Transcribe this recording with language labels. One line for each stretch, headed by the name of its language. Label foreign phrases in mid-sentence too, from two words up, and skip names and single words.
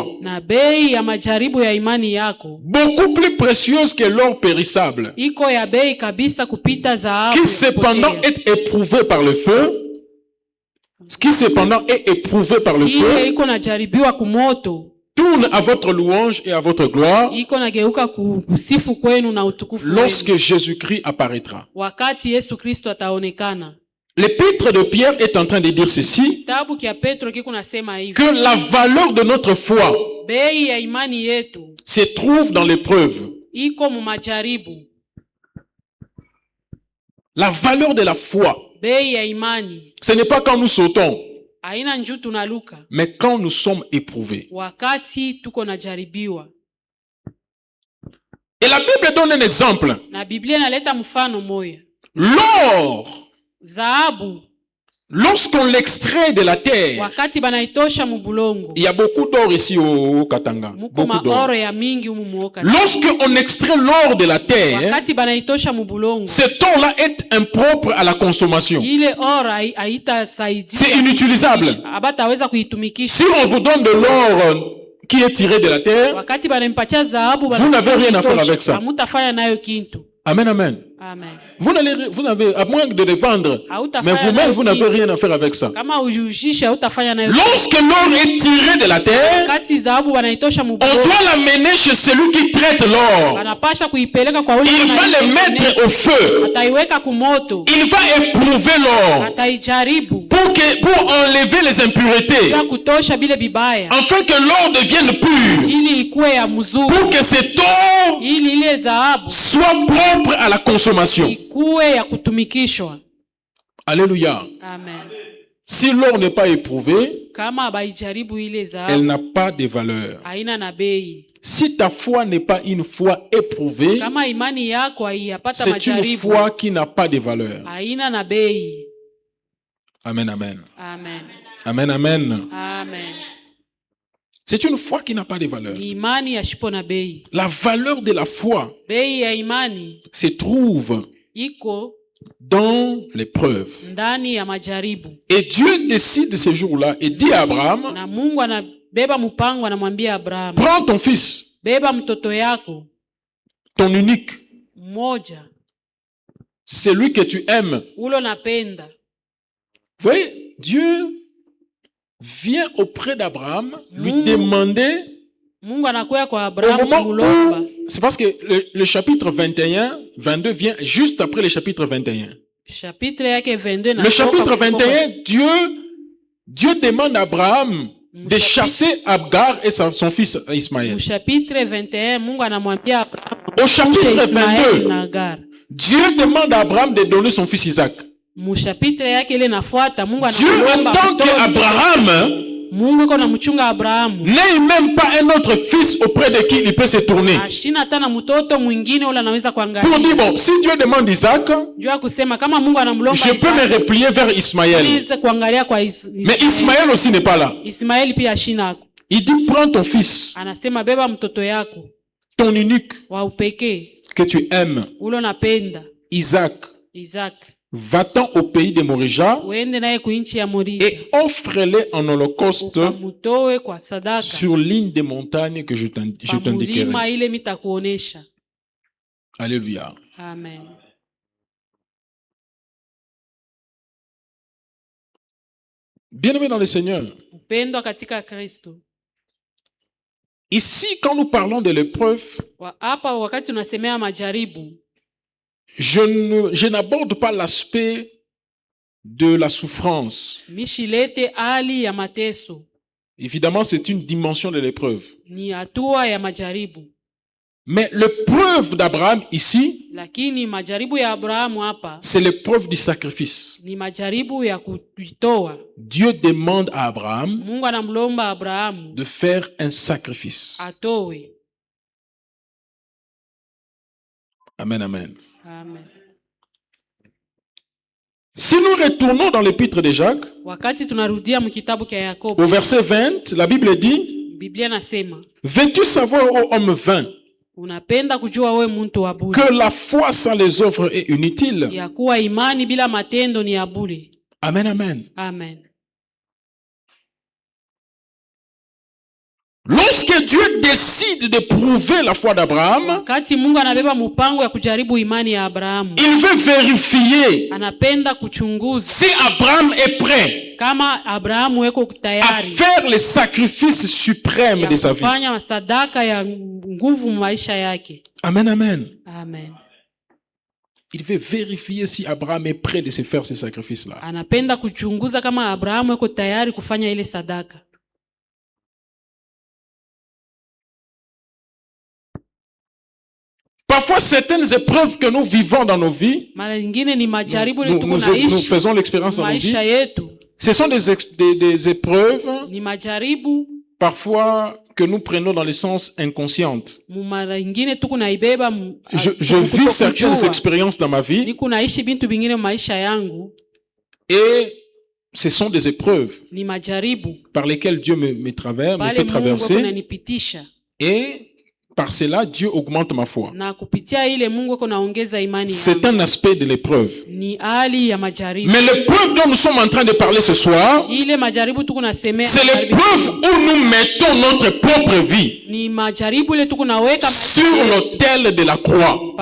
Swahili: Na bei ya majaribu ya imani yako
French: beaucoup plus précieuse que l'or périssable,
Swahili: iko ya bei kabisa kupita dhahabu
French: qui
Swahili: ya
French: cependant
Swahili: kupotea.
French: est éprouvé par le feu, qui cependant est éprouvé par le
Swahili: Ile
French: feu,
Swahili: iko najaribiwa kumoto,
French: tourne à votre louange et à votre gloire
Swahili: iko nageuka kusifu kwenu na utukufu wenu.
French: lorsque Jésus-Christ apparaîtra.
Swahili: Wakati Yesu Kristo ataonekana.
French: L'épître de Pierre est en train de dire ceci,
Swahili: Kitabu kia Petro kiko nasema hivi.
French: que la valeur de notre foi
Swahili: Bei ya imani yetu
French: se trouve dans l'épreuve.
Swahili: iko mu majaribu.
French: La valeur de la foi,
Swahili: Bei ya imani
French: ce n'est pas quand nous sautons,
Swahili: haina njuu tunaluka,
French: mais quand nous sommes éprouvés.
Swahili: wakati tuko najaribiwa.
French: Et la Bible donne un exemple.
Swahili: Na Biblia inaleta mfano moya.
French: L'or,
Swahili: Dhahabu
French: lorsqu'on l'extrait de la terre,
Swahili: wakati banaitosha mu bulongo,
French: il y a beaucoup d'or ici au Katanga.
Swahili: muko
French: Beaucoup d'or.
Swahili: maoro ya mingi humu muoka.
French: Lorsqu'on extrait l'or de la terre,
Swahili: Wakati banaitosha mu bulongo,
French: cet or-là est impropre à la consommation.
Swahili: ile oro haitasaidia,
French: C'est inutilisable.
Swahili: abataweza kuitumikisha.
French: Si on vous donne de l'or qui est tiré de la terre,
Swahili: Wakati banampatia dhahabu,
French: vous n'avez rien à faire avec ça.
Swahili: hamutafanya nayo kintu.
French: Amen, amen.
Swahili: Amen.
French: Vous n'avez, à moins de les vendre, mais vous-même, vous n'avez rien à faire avec ça.
Swahili: Kama ujushisha hautafanya nayo.
French: Lorsque l'or est tiré de la terre,
Swahili: Wakati dhahabu wanaitosha
French: on
Swahili: mubongo,
French: doit l'amener chez celui qui traite l'or.
Swahili: wanapasha kuipeleka kwa ule
French: Il va le mettre au feu.
Swahili: ataiweka kumoto,
French: Il va éprouver l'or
Swahili: ataijaribu
French: pour enlever les impuretés,
Swahili: ya kutosha bile bibaya,
French: afin que l'or devienne pur,
Swahili: ili ikuwe ya mzuri,
French: pour que cet or
Swahili: ili ile dhahabu
French: soit propre à la consommation.
Swahili: ikuwe ya kutumikishwa.
French: Alléluia.
Swahili: Amen.
French: Si l'or n'est pas éprouvé,
Swahili: Kama baijaribu ile
French: elle
Swahili: dhahabu
French: n'a pas de valeur.
Swahili: haina na bei.
French: Si ta foi n'est pas une foi éprouvée,
Swahili: Kama imani yako haiyapata
French: c'est une
Swahili: majaribu,
French: foi qui n'a pas de valeur.
Swahili: haina na bei.
French: Amen, amen.
Swahili: Amen.
French: Amen, amen.
Swahili: Amen.
French: C'est une foi qui n'a pas de valeur.
Swahili: Ni imani yashipo na bei.
French: La valeur de la foi
Swahili: Bei ya imani
French: se trouve
Swahili: iko
French: dans l'épreuve.
Swahili: ndani ya majaribu.
French: Et Dieu décide ce jour-là et dit à Abraham,
Swahili: Na Mungu anabeba mpango, anamwambia Abraham,
French: prends ton fils,
Swahili: beba mtoto yako
French: ton unique,
Swahili: mmoja,
French: celui que tu aimes.
Swahili: ulo napenda.
French: Vous voyez, Dieu vient auprès d'Abraham lui demander
Swahili: Mungu anakuya kwa
French: au
Swahili: Abraham
French: moment
Swahili: kumulomba.
French: où, c'est parce que le chapitre 21, 22 vient juste après le chapitre 21.
Swahili: Chapitre yake 22 na
French: Le chapitre 21, Dieu demande à Abraham de chasser Agar et son fils Ismaël.
Swahili: Chapitre 21 Mungu anamwambia Abraham
French: Au chapitre
Swahili: Ismaeli
French: 22,
Swahili: na Agar.
French: Dieu demande à Abraham de donner son fils Isaac.
Swahili: Chapitre yake ile nafuata Mungu
French: Dieu
Swahili: anamwomba
French: entend que Abraham
Swahili: Mungu iko namchunga Abraham.
French: n'ait même pas un autre fils auprès de qui il peut se tourner.
Swahili: Ashina hata na mtoto mwingine ule anaweza
French: Pour
Swahili: kuangalia.
French: dire, bon, si Dieu demande Isaac,
Swahili: Jua kusema kama Mungu anamlomba
French: je peux me replier vers Ismaël.
Swahili: Ismaeli kuangalia kwa
French: Mais Ismaël aussi n'est pas là.
Swahili: Ismaeli pia ashina.
French: Il dit, prends ton fils,
Swahili: Anasema beba mtoto yako
French: ton unique,
Swahili: wa upekee
French: que tu aimes,
Swahili: ule napenda,
French: Isaac.
Swahili: Isaac.
French: Va-t'en au pays de Morija
Swahili: Uende naye kuinchi ya Morija.
French: et offre-le en holocauste
Swahili: Mutoe kwa sadaka.
French: sur l'une des montagnes que je t'indiquerai.
Swahili: Pamulima ile mitakuonesha.
French: Alléluia.
Swahili: Amen.
French: Bien-aimés dans le Seigneur,
Swahili: Upendo katika Kristo.
French: ici, quand nous parlons de l'épreuve,
Swahili: Hapa wakati tunasemea majaribu,
French: je n'aborde pas l'aspect de la souffrance.
Swahili: mishilete hali ya mateso.
French: Évidemment, c'est une dimension de l'épreuve.
Swahili: Ni hatua ya majaribu.
French: Mais l'épreuve d'Abraham ici,
Swahili: Lakini majaribu ya Abrahamu hapa
French: c'est l'épreuve du sacrifice.
Swahili: ni majaribu ya kuitoa.
French: Dieu demande à Abraham
Swahili: Mungu anamlomba Abrahamu
French: de faire un sacrifice.
Swahili: atowe.
French: Amen, amen.
Swahili: Amen.
French: Si nous retournons dans l'épître de Jacques,
Swahili: Wakati tunarudia mkitabu cha Yakobo,
French: au verset 20, la Bible dit,
Swahili: Biblia nasema,
French: veux-tu savoir, ô homme vain,
Swahili: unapenda kujua wewe muntu wa bure,
French: que la foi sans les œuvres est inutile?
Swahili: ya kuwa imani bila matendo ni ya bure.
French: Amen, amen.
Swahili: Amen.
French: Lorsque Dieu décide de prouver la foi d'Abraham,
Swahili: Wakati Mungu anabeba mpango ya kujaribu imani ya Abrahamu,
French: il veut vérifier
Swahili: anapenda kuchunguza
French: si Abraham est prêt
Swahili: kama Abrahamu weko
French: à
Swahili: tayari
French: faire le sacrifice suprême de sa vie.
Swahili: kufanya sadaka ya nguvu maisha yake.
French: Amen, amen.
Swahili: Amen.
French: Il veut vérifier si Abraham est prêt de se faire ce sacrifice-là.
Swahili: Anapenda kuchunguza kama Abrahamu weko tayari kufanya ile sadaka.
French: Parfois, certaines épreuves que nous vivons dans nos vies,
Swahili: Mara nyingine ni majaribu ile tuko
French: nous
Swahili: naishi
French: faisons l'expérience dans nos vies,
Swahili: maisha yetu.
French: ce sont des épreuves
Swahili: Ni majaribu
French: parfois que nous prenons dans le sens inconscient.
Swahili: mara nyingine tuko naibeba
French: Je vis certaines expériences dans ma vie
Swahili: niko naishi bintu bingine maisha yangu,
French: et ce sont des épreuves
Swahili: ni majaribu
French: par lesquelles Dieu me fait
Swahili: Mungu
French: traverser
Swahili: ananipitisha,
French: et par cela Dieu augmente ma foi.
Swahili: na kupitia ile Mungu ako naongeza imani
French: C'est
Swahili: yangu.
French: un aspect de l'épreuve.
Swahili: Ni hali ya majaribu.
French: Mais l'épreuve dont nous sommes en train de parler ce soir,
Swahili: Ile majaribu tuko nasemea,
French: c'est l'épreuve où nous mettons notre propre vie
Swahili: ni majaribu ile tuko naweka
French: sur l'autel de la croix.